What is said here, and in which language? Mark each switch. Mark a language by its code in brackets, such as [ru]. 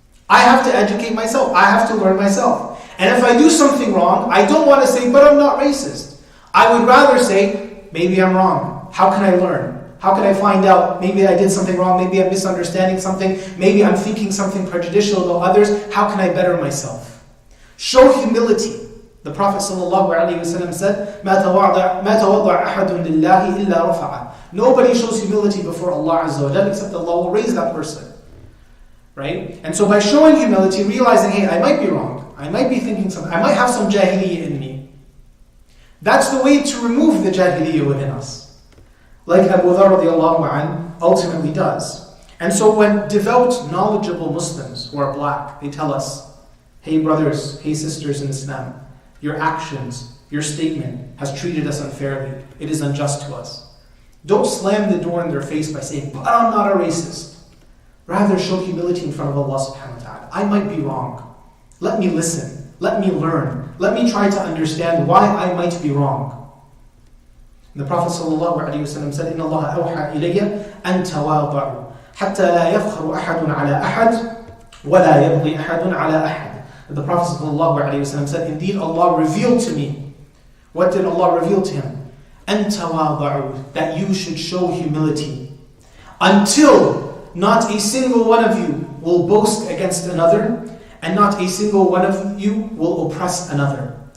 [en] I have to educate myself. I have to learn myself. And if I do something wrong, I don't want to say, but I'm not racist. I would rather say, maybe I'm wrong. How can I learn? How can I find out? Maybe I did something wrong. Maybe I'm misunderstanding something. Maybe I'm thinking something prejudicial about others. How can I better myself? Show humility. [ar] The Prophet ﷺ said, مَا تَوَضَعَ أَحَدٌ لِلَّهِ إِلَّا رَفَعَهُ. [en] Nobody shows humility before Allah Azza wa Jalla except Allah will raise that person. Right? And so by showing humility, realizing, hey, I might be wrong. I might be thinking something. I might have some jahiliyyah in me. That's the way to remove the jahiliyyah within us. Like Abu Dharr radiallahu anhu ultimately does. And so when devout, knowledgeable Muslims who are black, they tell us, hey brothers, hey sisters in Islam, your actions, your statement has treated us unfairly. It is unjust to us. Don't slam the door in their face by saying, but I'm not a racist. Rather, show humility in front of Allah subhanahu wa ta'ala. I might be wrong. Let me listen. Let me learn. Let me try to understand why I might be wrong. [ar] And the Prophet ﷺ said, إِنَّ اللَّهَ أَوْحَى إِلَيَّ أَن تَوَاضَعُوا حَتَّى لَا يَفْخَرُ أَحَدٌ عَلَى أَحَدٍ وَلَا يَبْغِي أَحَدٌ عَلَى أَحَدٍ. [en] The Prophet ﷺ said, indeed Allah revealed to me. What did Allah reveal to him? [ar] أَن تَوَاضَعُوا. [en] That you should show humility. Until not a single one of you will boast against another, and not a single one of you will oppress another.